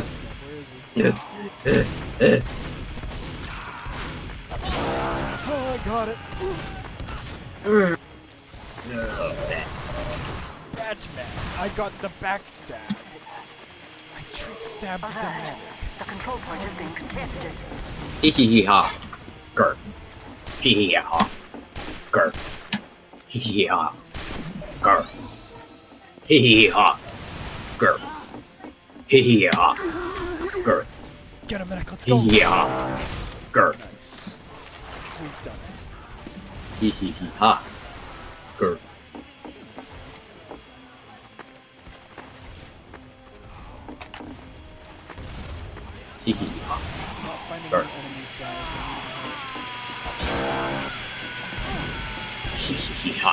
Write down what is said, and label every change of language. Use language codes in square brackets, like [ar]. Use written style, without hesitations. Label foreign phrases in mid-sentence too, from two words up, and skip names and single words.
[en] Where is he? Oh, I got it. Batman, I got the backstab. I trick stabbed the medic. The control point is being contested. hee hee hee ha. Gurp. Hee hee ha. Gurp. Hee hee ha. Gurp. Hee hee ha. Gurp. Hee hee ha. Gurp. Get him, medic, let's Hee go. hee ha. Gurp. Nice. We've done it. Hee hee hee ha. Gurp. Hee hee hee ha. Not finding Sure. new enemies, guys. Hee hee hee ha.